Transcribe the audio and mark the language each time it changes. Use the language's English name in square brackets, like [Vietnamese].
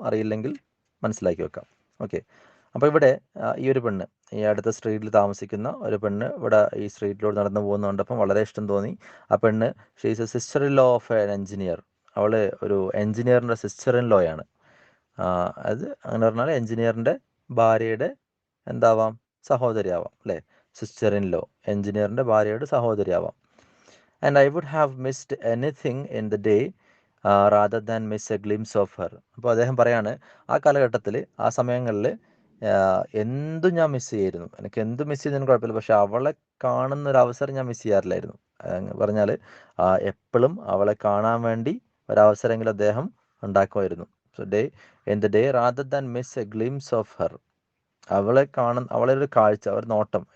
[Malayalam] അറിയില്ലെങ്കിൽ മനസ്സിലാക്കി വെക്കാം. ഓക്കെ. അപ്പോൾ ഇവിടെ ഈ ഒരു പെണ്ണ്, ഈ അടുത്ത സ്ട്രീറ്റിൽ താമസിക്കുന്ന ഒരു പെണ്ണ് ഇവിടെ ഈ സ്ട്രീറ്റിലൂടെ നടന്നു പോകുന്ന കണ്ടപ്പം വളരെ ഇഷ്ടം തോന്നി. ആ പെണ്ണ് [English] She is a sister in law of an engineer. [Malayalam] അവൾ ഒരു എഞ്ചിനീയറിൻ്റെ സിസ്റ്റർ ഇൻ ലോ ആണ്. അത് അങ്ങനെ പറഞ്ഞാൽ എഞ്ചിനീയറിൻ്റെ ഭാര്യയുടെ എന്താവാം? സഹോദരിയാവാം അല്ലേ. സിസ്റ്റർ ഇൻ ലോ, എഞ്ചിനീയറിൻ്റെ ഭാര്യയുടെ സഹോദരിയാവാം. [English] And I would have missed anything in the day rather than miss a glimpse of her. [Malayalam] അപ്പോൾ അദ്ദേഹം പറയാണ്, ആ കാലഘട്ടത്തിൽ, ആ സമയങ്ങളിൽ എന്തും ഞാൻ മിസ് ചെയ്യായിരുന്നു. എനിക്ക് എന്ത് മിസ് ചെയ്തതിനും കുഴപ്പമില്ല, പക്ഷെ അവളെ കാണുന്ന ഒരു അവസരം ഞാൻ മിസ് ചെയ്യാറില്ലായിരുന്നു. പറഞ്ഞാൽ എപ്പോഴും അവളെ കാണാൻ വേണ്ടി ഒരവസരമെങ്കിലും അദ്ദേഹം ഉണ്ടാക്കുമായിരുന്നു. [English] So in the day rather than miss a glimpse of her. [Malayalam] അവളെ ഒരു കാഴ്ച, ഒരു നോട്ടം.